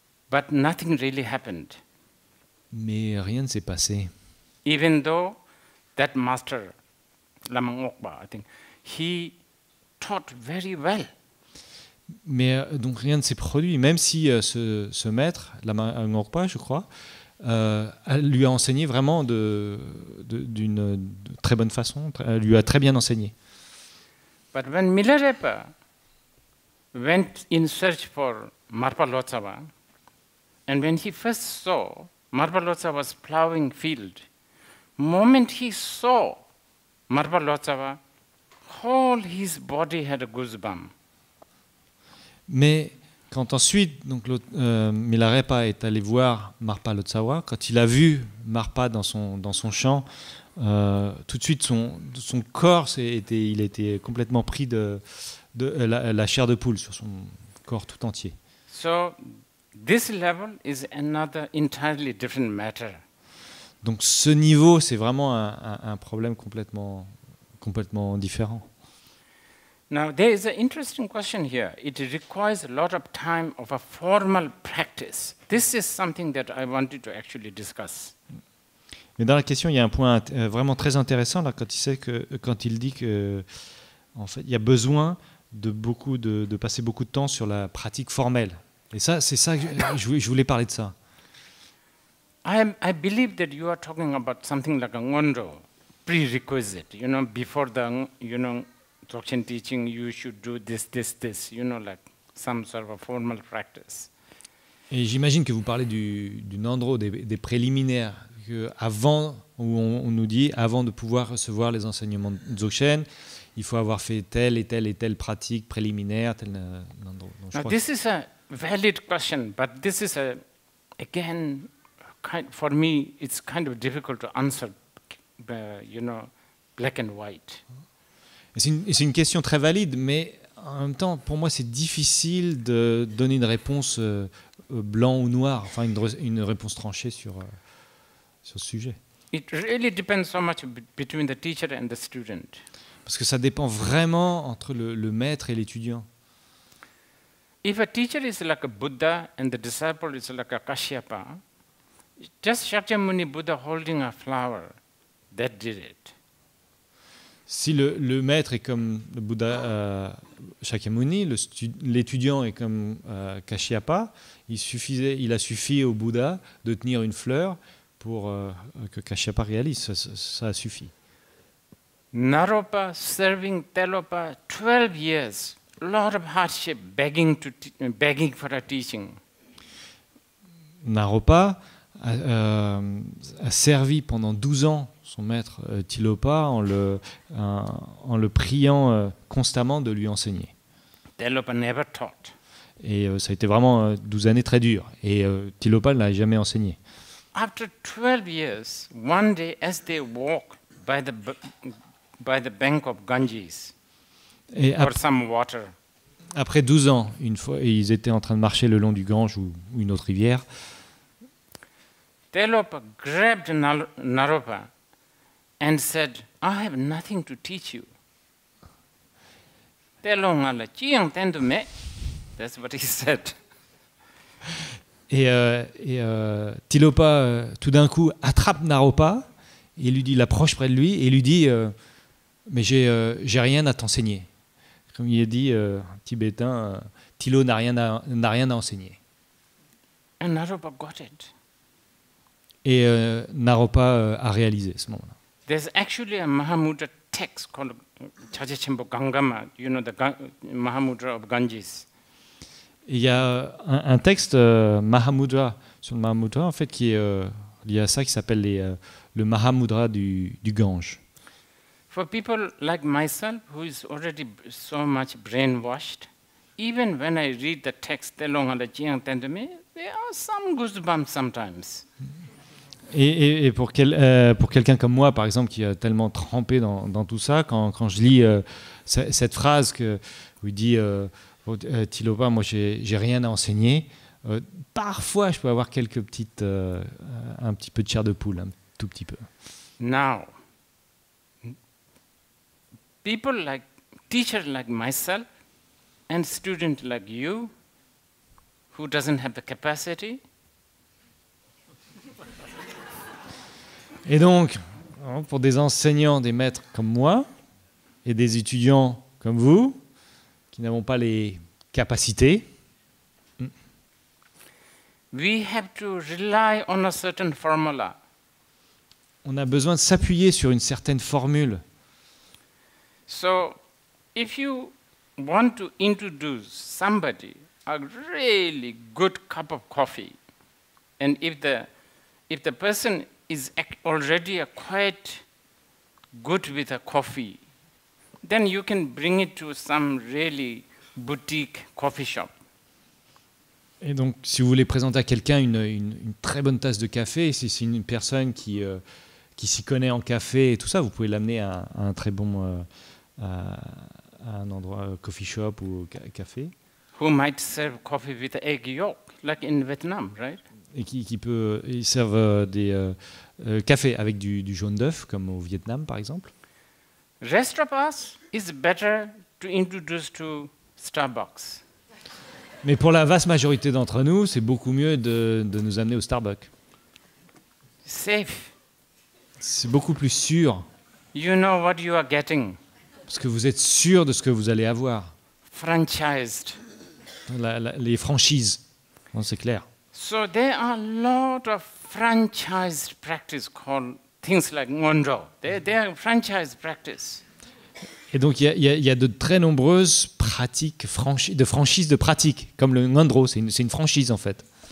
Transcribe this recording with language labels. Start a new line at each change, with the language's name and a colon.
English: But nothing really happened.
French: Mais rien ne s'est passé.
English: Even though that master, Lama Ngokpa, I think, he taught very well.
French: Mais donc rien ne s'est produit, même si ce maître, Lama Ngokpa, je crois, lui a enseigné vraiment d'une très bonne façon, lui a très bien enseigné.
English: But when Milarepa went in search for Marpa Lotsava, and when he first saw Marpa Lotsava was plowing field, moment he saw Marpa Lotsava, whole his body had a goosebump.
French: Mais quand ensuite donc Milarepa est allé voir Marpa Lotsawa, quand il a vu Marpa dans son champ, tout de suite son corps il était complètement pris de la chair de poule sur son corps tout entier.
English: So this level is another entirely different matter.
French: Donc ce niveau, c'est vraiment un problème complètement différent.
English: Now there is an interesting question here. It requires a lot of time of a formal practice. This is something that I wanted to actually discuss.
French: Mais dans la question, il y a un point vraiment très intéressant là, quand il dit que en fait, il y a besoin de passer beaucoup de temps sur la pratique formelle. Et ça, c'est ça que je voulais parler de ça.
English: I believe that you are talking about something like a ngondo, prerequisite. Before the Dzogchen teaching, you should do this, like some sort of a formal practice.
French: Et j'imagine que vous parlez du Nandro, des préliminaires, avant, où on nous dit, avant de pouvoir recevoir les enseignements de Dzogchen, il faut avoir fait telle et telle pratique préliminaire, tel Nandro.
English: Now this is a valid question, but this is again, for me, it's kind of difficult to answer, black and white.
French: C'est une question très valide, mais en même temps, pour moi, c'est difficile de donner une réponse blanc ou noir, enfin une réponse tranchée sur ce sujet.
English: It really depends so much between the teacher and the student.
French: Parce que ça dépend vraiment entre le maître et l'étudiant.
English: if a teacher is like a Buddha and the disciple is like a Kashyapa, just Shakyamuni Buddha holding a flower, that did it.
French: Si le maître est comme le Bouddha Shakyamuni, l'étudiant est comme Kashyapa, il a suffi au Bouddha de tenir une fleur pour que Kashyapa réalise, ça a suffi.
English: Naropa serving Telopa 12 years, a lot of hardship, begging for a teaching.
French: Naropa a servi pendant 12 ans son maître Tilopa en le priant constamment de lui enseigner.
English: Telopa never taught.
French: Et ça a été vraiment 12 années très dures. Et Tilopa ne l'a jamais enseigné.
English: After 12 years, one day as they walk by the bank of Ganges, for some water,
French: après 12 ans, une fois, ils étaient en train de marcher le long du Gange ou une autre rivière,
English: Telopa grabbed Naropa and said, I have nothing to teach you.
Tibetan: Telongala chiang tendu me.
English: That's what he said.
French: Et Tilopa, tout d'un coup, attrape Naropa et lui dit, l'approche près de lui et lui dit mais j'ai rien à t'enseigner. Comme il a dit, tibétain, Tilo n'a rien à enseigner.
English: And Naropa got it.
French: Et Naropa a réalisé ce moment-là.
English: There's actually a Mahamudra text called Chajachimbo Gangama, you know, the Mahamudra of Ganges.
French: Il y a un texte Mahamudra sur le Mahamudra en fait qui est lié à ça qui s'appelle le Mahamudra du Gange.
English: For people like myself who is already so much brainwashed, even when I read the text
Tibetan: Telongala Chiang Tendeme,
English: there are some goosebumps sometimes.
French: Et pour quelqu'un comme moi, par exemple, qui a tellement trempé dans tout ça, quand je lis cette phrase où il dit Tilopa, moi j'ai rien à enseigner, parfois je peux avoir un petit peu de chair de poule, un tout petit peu.
English: Now, teachers like myself and students like you, who doesn't have the capacity,
French: et donc, pour des enseignants, des maîtres comme moi, et des étudiants comme vous, qui n'avons pas les capacités,
English: we have to rely on a certain formula.
French: On a besoin de s'appuyer sur une certaine formule.
English: So, if you want to introduce somebody a really good cup of coffee, and if the person is already quite good with a coffee, then you can bring it to some really boutique coffee shop.
French: Et donc, si vous voulez présenter à quelqu'un une très bonne tasse de café, si c'est une personne qui s'y connaît en café et tout ça, vous pouvez l'amener à un très bon à un endroit coffee shop ou café.
English: Who might serve coffee with egg yolk, like in Vietnam, right?
French: Et ils servent des cafés avec du jaune d'œuf, comme au Vietnam, par exemple.
English: Rest of us is better to introduce to Starbucks.
French: Mais pour la vaste majorité d'entre nous, c'est beaucoup mieux de nous amener au Starbucks.
English: Safe.
French: C'est beaucoup plus sûr.
English: You know what you are getting.
French: Parce que vous êtes sûr de ce que vous allez avoir.
English: Franchised.
French: Les franchises, non, c'est clair.
English: So there are a lot of franchised practice called things like Ngondro. They are franchised practice.
French: Et donc il y a de très nombreuses pratiques de franchises de pratiques, comme le Ngondro, c'est une franchise en fait.